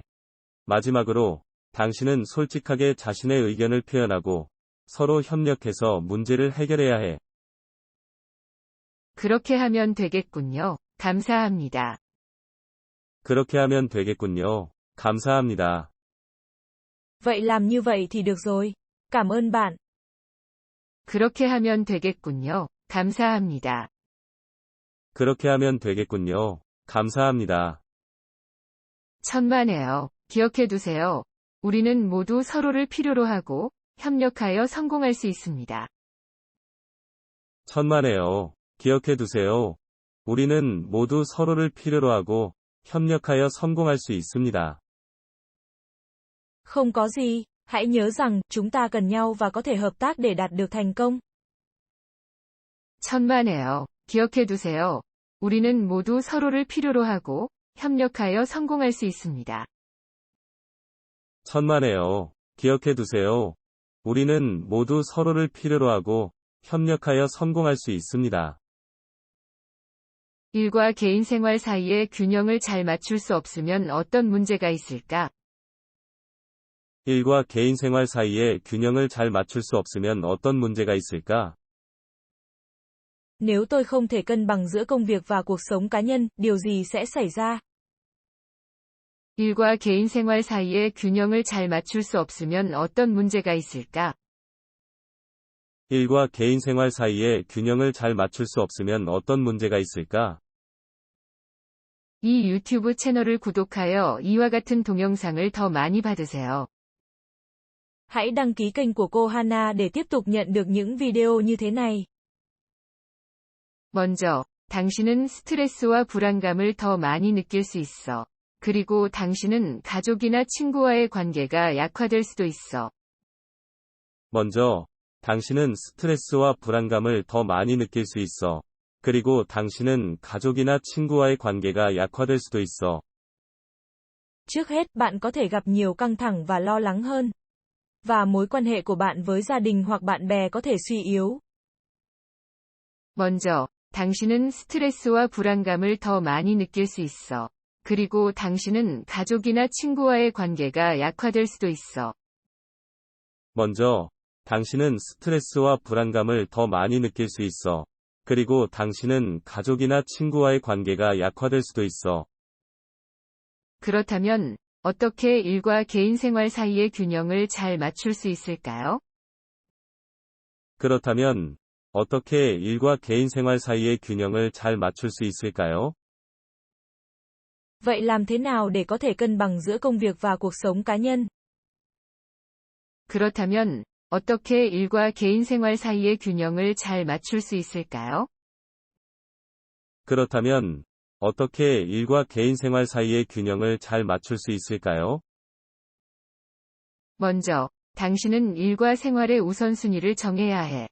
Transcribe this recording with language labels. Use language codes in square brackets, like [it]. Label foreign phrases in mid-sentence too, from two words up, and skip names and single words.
[ko] 마지막으로, 당신은 솔직하게 자신의 의견을 표현하고 서로 협력해서 문제를 해결해야 해. 그렇게 하면 되겠군요. 감사합니다. 그렇게 하면 되겠군요. 감사합니다. [vi] Vậy làm như vậy thì được rồi. Cảm ơn bạn. [ko] 그렇게 하면 되겠군요. 감사합니다. 그렇게 하면 되겠군요. 감사합니다. 천만에요. 기억해두세요. 우리는 모두 서로를 필요로 하고 협력하여 성공할 수 있습니다. 천만에요. 기억해두세요. 우리는 모두 서로를 필요로 하고 협력하여 성공할 수 있습니다. [vi] Không có gì, hãy nhớ rằng chúng ta cần nhau và có thể hợp tác để đạt được thành công. [ko] 천만에요. 기억해두세요. 우리는 모두 서로를 필요로 하고 협력하여 성공할 수 있습니다. 천만에요. 기억해두세요. 우리는 모두 서로를 필요로 하고 협력하여 성공할 수 있습니다. 일과 개인 생활 사이에 균형을 잘 맞출 수 없으면 어떤 문제가 있을까? 일과 개인 생활 사이에 균형을 잘 맞출 수 없으면 어떤 문제가 있을까? [vi] Nếu tôi không thể cân bằng giữa công việc và cuộc sống cá nhân, điều gì sẽ xảy ra? [ko] 일과 개인 생활 사이에 균형을 잘 맞출 수 없으면 어떤 문제가 있을까? 일과 개인 생활 사이에 균형을 잘 맞출 수 없으면 어떤 문제가 있을까? 이 유튜브 채널을 구독하여 이와 같은 동영상을 더 많이 받으세요. [vi] Hãy đăng ký kênh của cô Hana để tiếp tục nhận được những video như thế này. [ko] 먼저, 당신은 스트레스와 불안감을 더 많이 느낄 수 있어. 그리고 당신은 가족이나 친구와의 관계가 약화될 수도 있어. 먼저, 당신은 스트레스와 불안감을 더 많이 느낄 수 있어. 그리고 당신은 가족이나 친구와의 관계가 약화될 수도 있어. [vi] Trước hết, bạn có thể gặp nhiều căng thẳng và lo lắng hơn. Và mối quan hệ của bạn với gia đình hoặc bạn bè có thể suy yếu. [ko] 먼저, 당신은 스트레스와 불안감을 더 많이 느낄 수 있어. 그리고 당신은 가족이나 친구와의 관계가 약화될 수도 있어. 먼저, 당신은 스트레스와 불안감을 더 많이 느낄 수 있어. 그리고 당신은 가족이나 친구와의 관계가 약화될 수도 있어. 그렇다면, 어떻게 일과 개인 생활 사이의 균형을 잘 맞출 수 있을까요? 그렇다면, 어떻게 일과 개인 생활 사이의 균형을 잘 맞출 수 있을까요? [vi] Vậy làm thế nào để có thể cân bằng giữa công việc và cuộc sống cá nhân? [ko] 그렇다면, 어떻게 일과 개인 생활 사이의 균형을 잘 맞출 수 있을까요? 그렇다면, 어떻게 일과 개인 생활 사이의 균형을 잘 맞출 수 있을까요? 먼저, 당신은 일과 생활의 우선순위를 정해야 해.